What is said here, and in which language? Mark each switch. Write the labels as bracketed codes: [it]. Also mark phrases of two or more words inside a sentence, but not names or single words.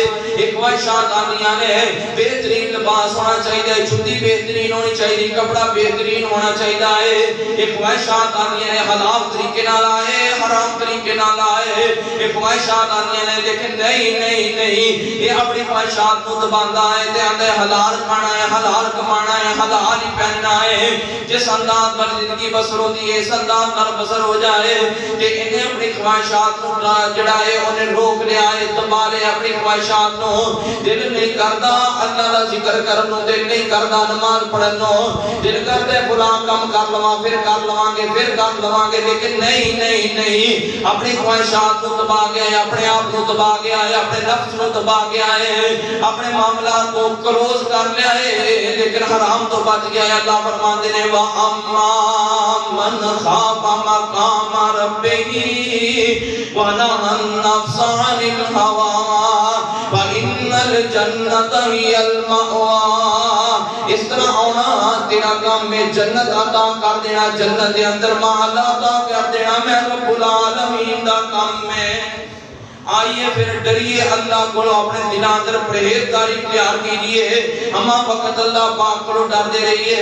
[pa] ایک خواہشات آندیاں نے بہترین لباس ہونا چاہیے، جُتی بہترین ہونی چاہیے، کپڑا بہترین ہونا چاہیے ہے۔ ایک خواہشات آندیاں نے حلال طریقے نہ آئے، حرام طریقے نہ آئے۔ ایک خواہشات آندیاں نے لیکن نہیں نہیں نہیں، یہ اپنی خواہشات کو دباندا ہے تے آندا ہے حلال کھانا ہے، حلال کمانا ہے، حلال ہی پہننا ہے۔ جس انداز پر زندگی بسر ہوتی ہے اس انداز پر بسر ہو جائے تے انہیں اپنی خواہشات کو جڑا ہے انہیں روک لیا ہے، دبا لیا اپنی خواہشات کو۔ دل نہیں کردا اللہ دا ذکر کرنو، دل نہیں کردا نماز پڑھنو، دل کردا ہے فلاں کام کر لواں، پھر کر لواں گے، پھر کر لواں گے، لیکن نہیں نہیں نہیں، اپنی خواہشات کو دبا گیا ہے، اپنے آپ کو دبا گیا ہے، اپنے نفس کو دبا گیا ہے، اپنے معاملات کو کلوز کر لیا ہے، لیکن حرام تو بچ گیا ہے۔ [ur] اللہ فرماتے ہیں [ar] وَأَمَّا مَنْ خَافَ مَقَامَ رَبِّهِ وَنَهَى النَّفْسَ عَنِ الْهَوَىٰ فَإِنَّ الْجَنَّةَ هِيَ الْمَأْوَىٰ۔ [pa] اس طرح ہونا تیرا کام میں جنت عطا کر دینا، جنت دے اندر محل عطا کر دینا میں رب العالمین دا کام میں۔ [ur] آئیے پھر ڈریے اللہ کو، اپنے دل اندر پرہیزگاری اختیار کیجیے، ہمہ وقت اللہ پاک کو ڈرتے رہیے۔